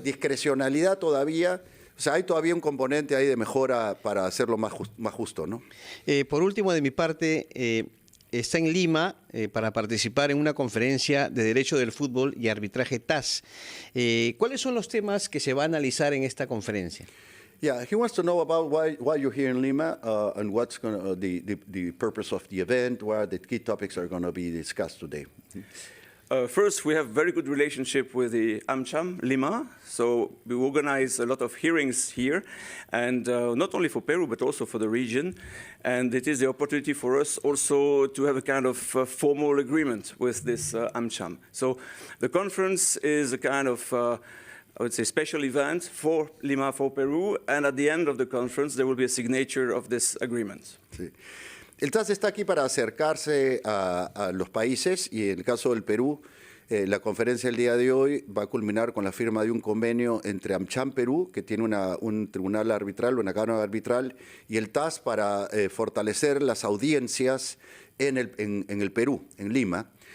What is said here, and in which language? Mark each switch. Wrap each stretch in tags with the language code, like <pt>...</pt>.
<es>Discrecionalidad todavía. O sea, hay todavía un componente ahí de mejora para hacerlo más justo, ¿no? Por último, de mi parte, está en Lima para participar en una conferencia de Derecho del Fútbol y Arbitraje TAS. ¿Cuáles son los temas que se va a analizar en esta conferencia?</es> <en>Yeah, he wants to know about why you're here in Lima and what's the purpose of the event, where the key topics are going to be discussed today. First, we have very good relationship with the AmCham Lima, so we organize a lot of hearings here, and not only for Peru but also for the region. And it is the opportunity for us also to have a kind of formal agreement with this AmCham. So the conference is a kind of I would say special event for Lima, for Peru, and at the end of the conference there will be a signature of this agreement.</en> <es>Sí. El TAS está aquí para acercarse a los países y en el caso del Perú, la conferencia del día de hoy va a culminar con la firma de un convenio entre AmCham Perú, que tiene un tribunal arbitral, una cámara arbitral, y el TAS para fortalecer las audiencias en el Perú, en Lima.</es>